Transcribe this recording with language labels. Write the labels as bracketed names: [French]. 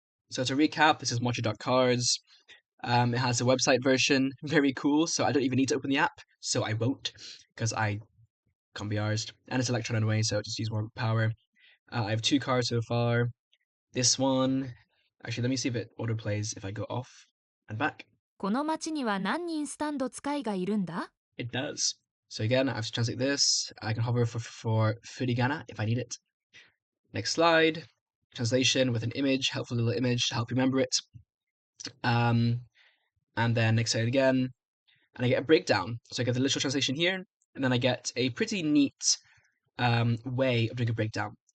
[English] So to recap, this is mochi.cards. It has a website version, very cool. So I don't even need to open the app, so I won't, because I can't be arsed. And it's Electron anyway, so just use more power. I have 2 cards so far. This one, actually, let me see if it auto plays if I go off and back. [Japanese] この町には何人スタンド使いがいるんだ [English] It does. So again, I have to translate this. I can hover for furigana if I need it. Next slide. Translation with an image, helpful little image to help you remember it. And then next slide again. And I get a breakdown. So I get the literal translation here, and then I get a pretty neat way of doing a breakdown.